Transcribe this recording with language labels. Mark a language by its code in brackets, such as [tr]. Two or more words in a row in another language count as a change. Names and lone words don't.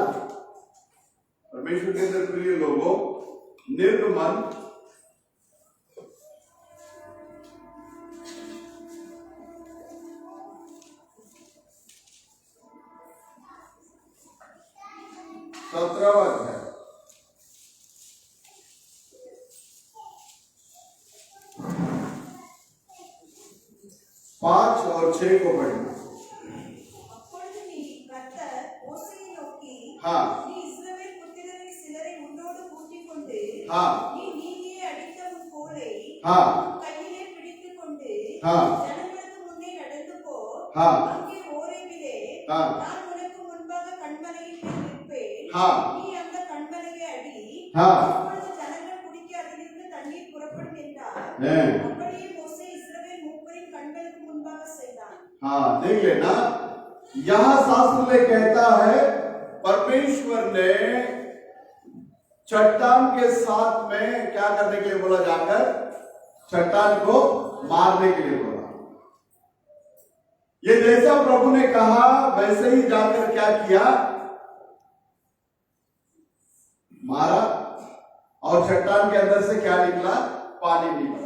[hi] परमेश्वर के अंदर प्रिय लोगों, निर्गमन 17वां अध्याय 5 और 6 को पढ़ना। हाँ, [ta] நீ நீதியை அடித்த உன் கோலை [hi] हाँ [ta] உன் கையிலே பிடித்துக் கொண்டு [hi] हाँ [ta] ஜனங்களுக்கு முன்னே நடந்து போ. [hi] हाँ [ta] அங்கே ஓரேபிலே [hi] हाँ [ta] நான் உனக்கு முன்பாக கண்மலையின் மேல் நிற்பேன். [hi] हाँ [ta] நீ அந்த கண்மலையை அடி. [hi] हाँ [ta] அப்பொழுது ஜனங்கள் குடிக்க அதிலிருந்து தண்ணீர் புறப்படும் என்றார். [hi] हैं। [ta] அப்படியே மோசே இஸ்ரவேல் மூப்பரின் கண்களுக்கு முன்பாக செய்தான். [hi] हाँ देख लेना, यहाँ शास्त्र में कहता है परमेश्वर ने चट्टान के साथ में क्या करने के लिए बोला, जाकर चट्टान को मारने के लिए बोला। ये जैसा प्रभु ने कहा वैसे ही जाकर क्या किया, मारा, और चट्टान के अंदर से क्या निकला, पानी निकला।